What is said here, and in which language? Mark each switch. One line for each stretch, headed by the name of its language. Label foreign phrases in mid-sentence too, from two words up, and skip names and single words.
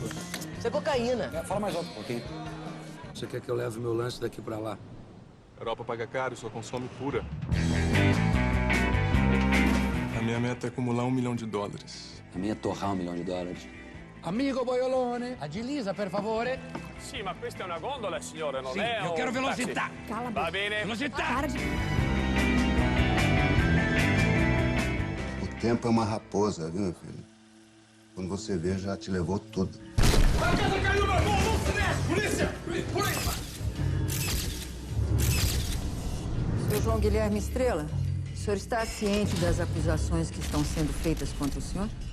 Portuguese: Isso é cocaína. Fala mais alto um pouquinho. Você quer que eu leve meu lanche daqui pra lá? A Europa paga caro e só consome pura. minha meta é acumular $1 milhão. A minha é torrar $1 milhão. Amigo boiolone, agiliza,
Italian: per favore. Sì, ma questa è una gondola, signore, non Sì, è io un
Portuguese: quero
Italian: taxi. velocità.
Portuguese: Cala a
Italian: Va
Portuguese: boca.
Italian: bene. Velocità.
Portuguese: Para de... O tempo é uma raposa, viu, meu filho? Quando você vê, já te levou tudo. A casa caiu na mão, não se mexe! Polícia! Polícia! Seu João Guilherme Estrela, o senhor está ciente das acusações que estão sendo feitas contra o senhor?